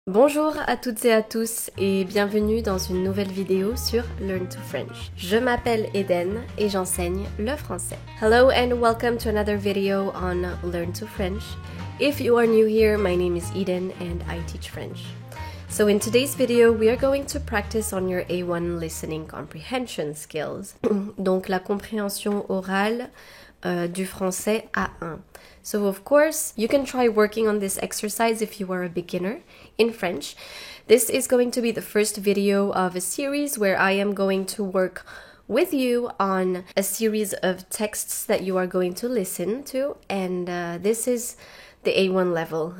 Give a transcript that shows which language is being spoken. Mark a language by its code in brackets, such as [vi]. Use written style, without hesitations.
[fr] Bonjour à toutes et à tous et bienvenue dans une nouvelle vidéo sur Learn to French. Je m'appelle Eden et j'enseigne le français. [en] Hello and welcome to another video on Learn to French. If you are new here, my name is Eden and I teach French. So in today's video, we are going to practice on your A1 listening comprehension skills. [fr] Donc la compréhension orale du français A1. [en] So of course, you can try working on this exercise if you are a beginner in French. This is going to be the first video of a series where I am going to work with you on a series of texts that you are going to listen to, and this is the A1 level.